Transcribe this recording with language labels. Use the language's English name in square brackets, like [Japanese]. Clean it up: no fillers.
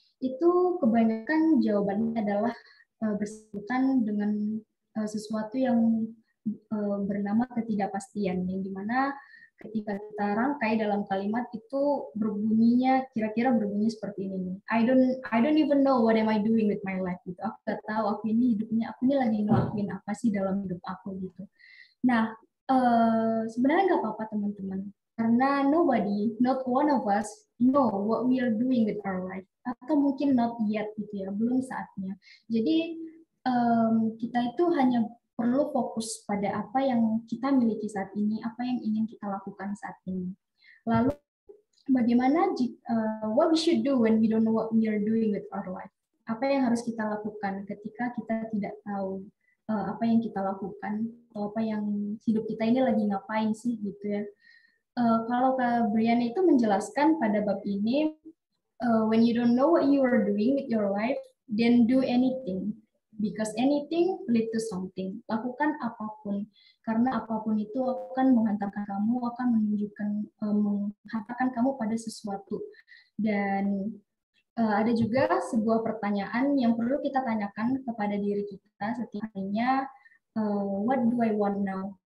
[Indonesian] Itu kebanyakan jawabannya adalah bersangkutan dengan sesuatu yang bernama ketidakpastian, yang dimana ketika kita rangkai dalam kalimat itu kira-kira berbunyi seperti ini. [English] I don't even know what am I doing with my life gitu. [Indonesian] Aku nggak tahu aku ini lagi ngelakuin apa sih dalam hidup aku gitu. Nah, sebenarnya nggak apa-apa teman-teman, karena [English] nobody, not one of us know what we are doing with our life, [Indonesian] atau mungkin [English] not yet [Indonesian] gitu ya, belum saatnya. Jadi kita itu hanya perlu fokus pada apa yang kita miliki saat ini, apa yang ingin kita lakukan saat ini. Lalu bagaimana [English] what we should do when we don't know what we are doing with our life? [Indonesian] Apa yang harus kita lakukan ketika kita tidak tahu apa yang kita lakukan atau apa yang hidup kita ini lagi ngapain sih gitu ya. Kalau Kak Brian itu menjelaskan pada bab ini, [English] when you don't know what you are doing with your life, then do anything. Because anything lead to something. [Indonesian] Lakukan apapun, karena apapun itu akan menghantarkan kamu, akan menghantarkan kamu pada sesuatu. Dan ada juga sebuah pertanyaan yang perlu kita tanyakan kepada diri kita setiap harinya, [English] what do I want now?